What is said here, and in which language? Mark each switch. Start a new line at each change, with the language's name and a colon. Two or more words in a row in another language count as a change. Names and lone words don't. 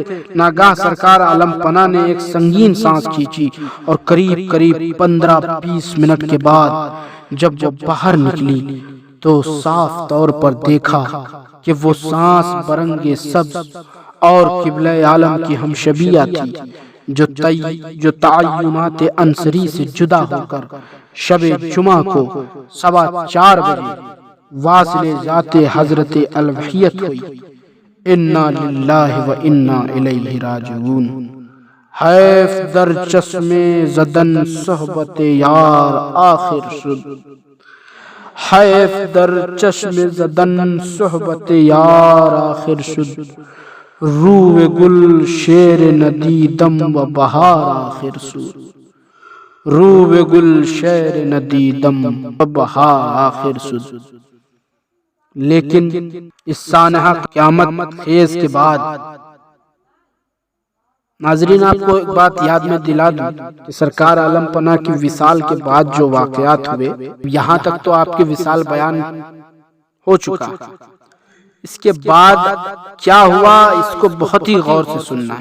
Urdu: ناگاہ سرکار عالم پناہ نے ایک سنگین سانس کھینچی اور قریب 15-20 منٹ کے بعد جب وہ باہر نکلی تو صاف طور پر دیکھا کہ وہ سانس برنگ سبز اور قبلہ عالم کی ہمشبیہ تھی، جو تعینات انصری سے جدا ہو کر شب جمعہ کو 4:15 بجے واصل ذات حضرت الوحیت ہوئی۔
Arabic: انا للہ و انا الیہ راجعون۔
Persian: حیف در چشم زدن صحبت یار آخر شد، حیف در چشم زدن صحبت یار آخر شد، روح گل شیر ندیدم و بہار آخر شد، روح گل شیر ندیدم و بہار آخر شد۔
Urdu: لیکن اس سانحہ قیامت خیز کے بعد، ناظرین آپ کو ایک بات یاد میں دلا دوں کہ سرکار عالم پناہ کی وصال کے بعد جو واقعات ہوئے، یہاں تک تو آپ کے وصال بیان ہو چکا، اس کے بعد کیا ہوا اس کو بہت ہی غور سے سننا ہے۔